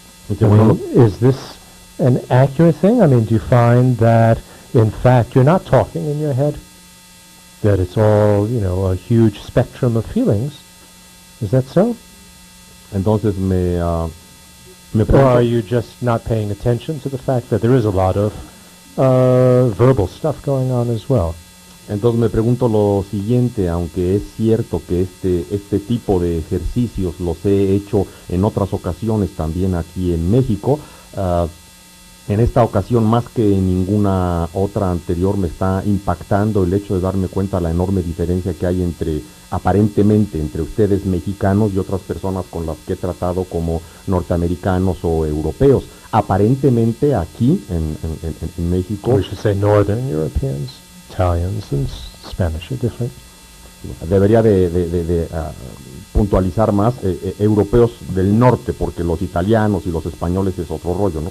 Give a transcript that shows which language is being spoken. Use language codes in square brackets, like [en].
[en] I mean, is this an accurate thing? I mean, do you find that, in fact, you're not talking in your head? That it's all, a huge spectrum of feelings? Is that so? [es] Entonces [en] or are you just not paying attention to the fact that there is a lot of verbal stuff going on as well? [es] Entonces me pregunto lo siguiente, aunque es cierto que este tipo de ejercicios los he hecho en otras ocasiones también aquí en México, en esta ocasión más que en ninguna otra anterior me está impactando el hecho de darme cuenta de la enorme diferencia que hay aparentemente entre ustedes mexicanos y otras personas con las que he tratado como norteamericanos o europeos. Aparentemente aquí en México... [en] We should say Northern Europeans, Italians and Spanish are different. [es] Debería de puntualizar más europeos del norte, porque los italianos y los españoles es otro rollo, ¿no?